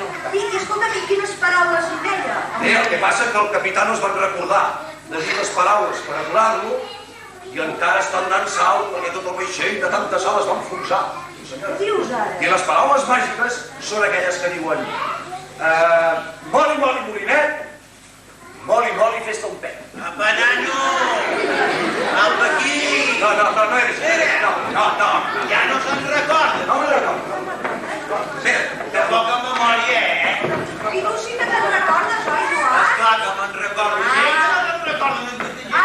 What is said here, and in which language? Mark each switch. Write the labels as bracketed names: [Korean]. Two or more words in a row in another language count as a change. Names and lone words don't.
[Catalan] I escolta, quines paraules hi deia? El que passa és que el capità no es van recordar de dir les paraules per aturar-lo i encara està donant sal perquè tot el vaixell de tanta sal es va enfonsar. Dius ara? I les paraules màgiques són aquelles que diuen moli, moli, molinet, moli, moli, fes-te un pet. Apa, nano! Apa, aquí! [Spanish] No eres. No. [Catalan] Ja no se'n recorda. No me'n recordo. De poca memòria, I tu sí que te'n recordes, oi, Joan? Esclar que me'n recordo. Sí, que no me'n recordo.